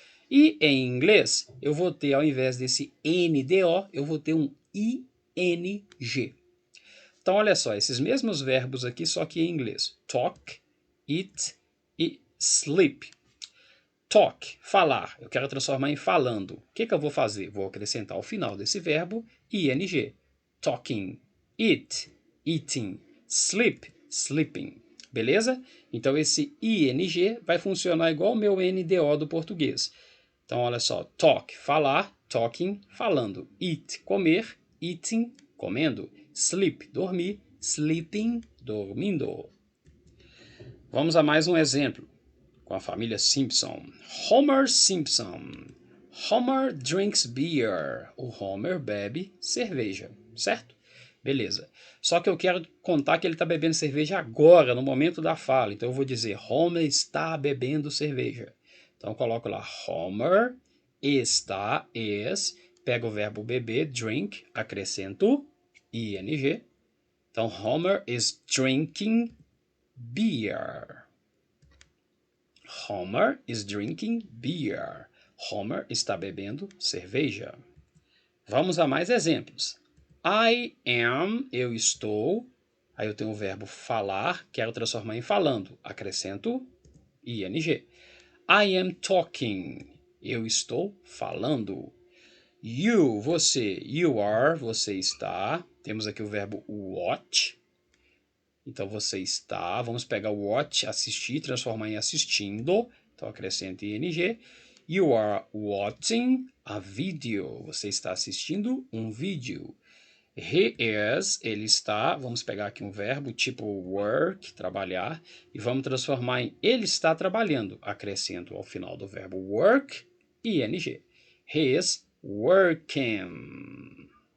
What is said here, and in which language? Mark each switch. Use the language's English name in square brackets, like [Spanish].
[Portuguese] E em inglês, eu vou ter, ao invés desse NDO, eu vou ter um ING. Então, olha só, esses mesmos verbos aqui, só que em inglês. Talk, eat e sleep. Talk, falar. Eu quero transformar em falando. O que eu vou fazer? Vou acrescentar ao final desse verbo ing. [English] Talking, eat, eating, sleep, sleeping. [Portuguese] Beleza? Então, esse ing vai funcionar igual o meu NDO do português. Então, olha só. Talk, falar, talking, falando. Eat, comer, eating, comendo. Sleep, dormir, sleeping, dormindo. Vamos a mais um exemplo com a família Simpson. Homer Simpson. [English] Homer drinks beer. [Portuguese] O Homer bebe cerveja, certo? Beleza. Só que eu quero contar que ele está bebendo cerveja agora, no momento da fala. Então eu vou dizer, Homer está bebendo cerveja. Então eu coloco lá, Homer está, pego o verbo beber, drink, acrescento ing. [English] Então, Homer is drinking beer. Homer is drinking beer. [Portuguese] Homer está bebendo cerveja. Vamos a mais exemplos. [English] I am, [Portuguese] eu estou. Aí eu tenho o verbo falar, quero transformar em falando. Acrescento [English] ing. I am talking. [Portuguese] Eu estou falando. You, você. [English] You are, [Portuguese] você está. Temos aqui o verbo watch. Então você está. Vamos pegar o watch, assistir, transformar em assistindo. Então acrescento ing. [English] You are watching a video. [Portuguese] Você está assistindo um vídeo. [English] He is, [Portuguese] ele está, vamos pegar aqui um verbo tipo work, trabalhar, e vamos transformar em ele está trabalhando. Acrescento ao final do verbo work, ing. [English] He is working.